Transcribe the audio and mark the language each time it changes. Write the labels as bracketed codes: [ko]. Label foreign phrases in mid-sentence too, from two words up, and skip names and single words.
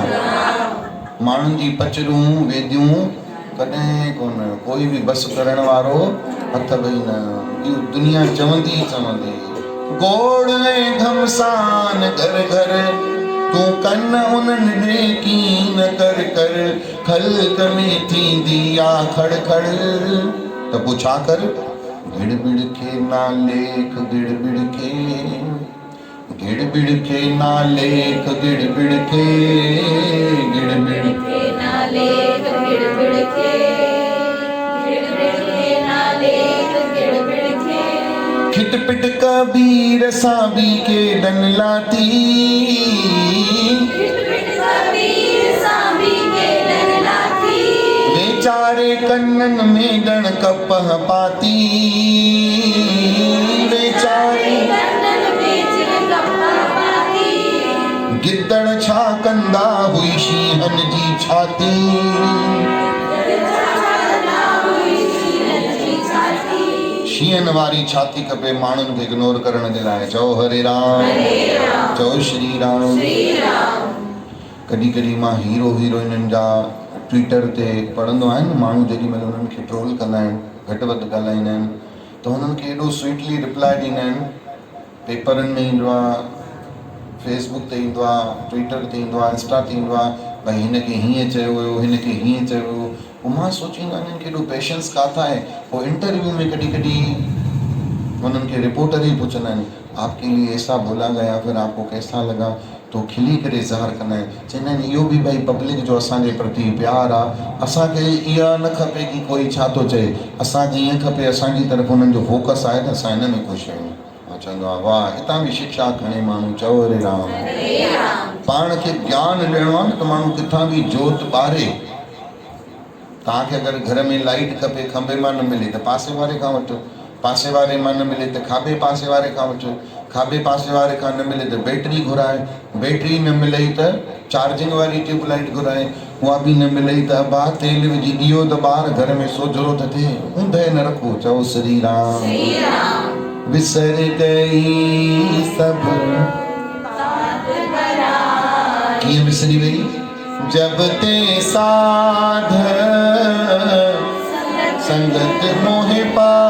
[sd] माण्हुनि जी पचरूं वेदियूं कॾहिं कोन, कोई बि बस करण वारो अथव ई न। इहो दुनिया चवंदी गोड़ ऐं घमसान घर घर, तूं कन उन्हनि ॾे कीन कर कर, ख़ल्क़ में थींदी आ खड़ खड़। त पोइ छा कर? गिड़बिड़ खे ना लेख गिड़बिड़ खे, गिड़बिड़ खे ना लेख गिड़बिड़ खे, गिड़बिड़ खे ना लेख गिड़बिड़ खे, गिड़बिड़ खे ना लेख गिड़बिड़ खे। खिटपिट कबीर साबी के दन लाती, खिटपिट कबीर साबी के दन लाती। बेचारे कन्नन में ॾण कपह पाती, बेचारे कन्नन में ॾण कपह पाती। गिदड़ छा कंदा हुई शींहन जी छाती, शींहन वारी छाती खपे माण्हुनि खे इग्नोर करण जे लाइ। चओ हरे राम, चओ श्री राम। कॾहिं कॾहिं मां हीरो हीरोइननि जा ट्विटर ते पढ़ंदो आहिनि, माण्हू जेॾी महिल उन्हनि खे ट्रोल कंदा आहिनि, घटि वधि ॻाल्हाईंदा आहिनि, त हुननि खे एॾो [en] sweetly reply [sd] ॾींदा आहिनि। पेपरनि में ईंदो आहे, फेसबुक ते ईंदो आहे, ट्विटर ते ईंदो आहे, इंस्टा ते ईंदो आहे, भई हिनखे हीअं चयो हुयो, हिनखे हीअं चयो हुयो। पोइ मां सोचींदो आहियां हिननि खे एॾो पेशेंस किथां आहे। पोइ इंटरव्यू में कॾहिं कॾहिं उन्हनि खे रिपोर्टर ई पुछंदा आहिनि, [hi] आपके लिए ऐसा बोला गया, फिर आपको कैसा लगा? [sd] तो खिली करे ज़ाहिर कंदा आहिनि। चवंदा आहिनि इहो बि भई पब्लिक जो असांजे प्रति प्यार आहे। असांखे इहा न खपे कि कोई छा थो चए, असांखे ईअं खपे असांजी तरफ़ हुननि जो फोकस आहे त असां हिन में ख़ुशि आहियूं। मां चवंदो आहियां वाह, हितां बि शिक्षा खणे माण्हू। चओ हरे राम। पाण खे ज्ञान ॾियणो आहे न त माण्हू किथां बि जोत ॿारे। तव्हांखे अगरि घर में लाइट खपे, खंबे मां न मिले त पासे वारे खां वठो, पासे वारे मां न मिले त खाॿे पासे वारे खां वठो, खाॿे पासे वारे खां न मिले त बैटरी घुराए, बैटरी न मिले त चार्जिंग वारी ट्यूबलाइट घुराए, उहा बि न मिले त बा तेल विझी ॾियो त ॿार घर में सोझरो त थिए। ऊंधे न रखो। चओ श्री राम। विसर गई सभु कीअं विसरी वई? [pa] जब ते साध संगत मोहे पा